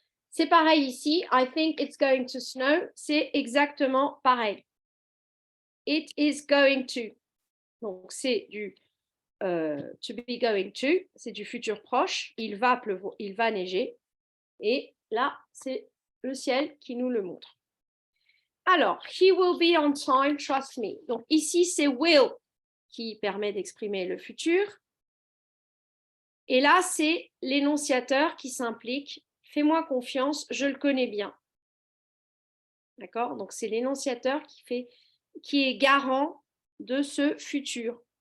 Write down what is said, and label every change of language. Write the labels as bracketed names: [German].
[French] C'est pareil ici, [English] I think it's going to snow, [French] c'est exactement pareil. [English] It is going to. [French] Donc, c'est du to be going to, c'est du futur proche, il va pleuvoir, il va neiger. Et là, c'est le ciel qui nous le montre. [English] Alors, he will be on time, trust me. [French] Donc, ici, c'est will qui permet d'exprimer le futur. Et là, c'est l'énonciateur qui s'implique. Fais-moi confiance, je le connais bien. D'accord? Donc, c'est l'énonciateur qui est garant de ce futur.